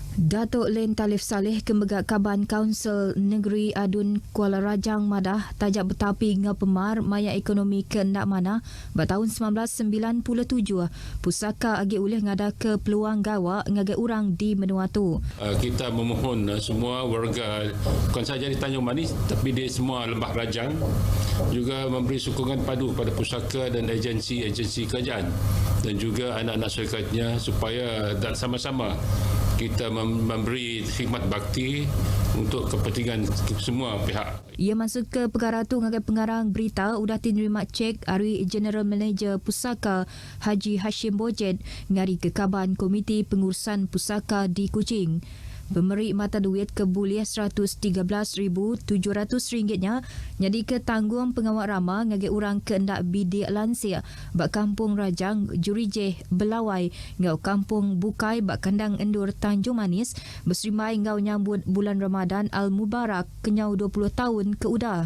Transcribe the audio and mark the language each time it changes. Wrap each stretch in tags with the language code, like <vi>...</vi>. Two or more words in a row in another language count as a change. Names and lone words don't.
<iba>Datuk Len Talif Saleh Kemegak Kaban Kaunsil Negeri Adun Kuala Rajang Madah tajak betapi ngau pemar maya ekonomi ke ndak mana bertahun 1997 pusaka agi ulih ngada ke peluang gawa ngagai orang di menua tu.</iba> <ms>Kita memohon semua warga bukan saja di Tanjung Manis tapi di semua Lembah Rajang juga memberi sokongan padu kepada pusaka dan agensi-agensi kerajaan dan juga anak-anak syarikatnya supaya sama-sama kita memberi khidmat bakti untuk kepentingan semua pihak.</ms> <iba>Ia masuk ke perkara tu ngagai pengarang berita udah diterima cek hari</iba> <en>General Manager</en> <iba>Pusaka Haji Hashim Bojet ngari ke Kaban Komiti Pengurusan Pusaka di Kuching. Pemberi mata duit kebuliah RM113,700-nya jadi ke tanggung pengawal rama ngagai orang keendak bidik lansia bak Kampung Rajang Jurijeh Belawai ngau Kampung Bukai bak Kandang Endur Tanjung Manis berserimai ngau nyambut bulan Ramadan Al-Mubarak kenyau 20 tahun ke udah.</iba>